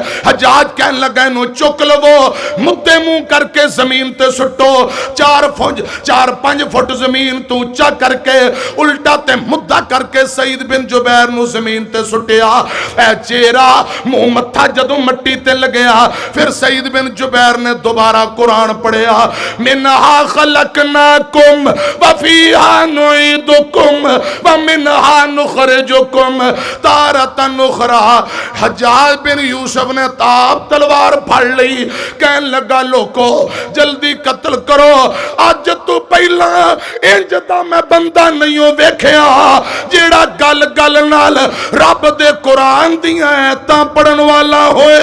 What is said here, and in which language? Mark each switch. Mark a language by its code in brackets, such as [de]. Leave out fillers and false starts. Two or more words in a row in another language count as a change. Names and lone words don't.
[pa] حجاج کہن لگا اِنوں چک لوو، مدھے منہ کرکے زمین تے سٹو، 4-5 فٹ زمین تو اُچا کرکے الٹا تے مدھا کرکے سعید بن جبیر نوں زمین تے سٹیا. اے چہرہ منہ متھا جدوں مٹی تے لگیا، پھر سعید بن جبیر نے دوبارہ قرآن پڑھیا, [ar] منها خلقناكم وفيها نعيدكم ومنها نخرجكم تارة أخرى. [pa] حجاج بن یوسف نے تاب تلوار پھڑ لئی، کہن لگا لوکو جلدی قتل کرو، اج تو پہلا اِنج دا میں بندہ نہیں ویکھیا جیہڑا گل گل نال رب دے قرآن دیاں آیتاں پڑھن والا ہوئے.